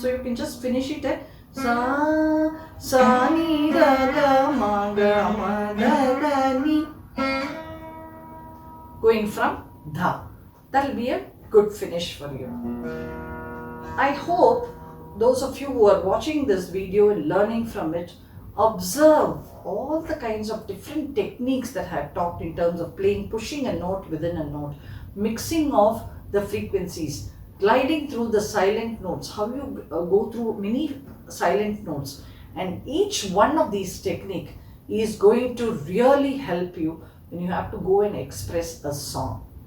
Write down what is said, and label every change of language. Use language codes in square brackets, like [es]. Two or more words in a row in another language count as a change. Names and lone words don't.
[en] So you can just finish it at sa, sa ni da da ma ga ma da da ni. Going from dha. That will be a good finish for you. I hope those of you who are watching this video and learning from it observe all the kinds of different techniques that I have talked in terms of playing, pushing a note within a note, mixing of the frequencies, gliding through the silent notes, how you go through many silent notes, and each one of these techniques is going to really help you when you have to go and express a song.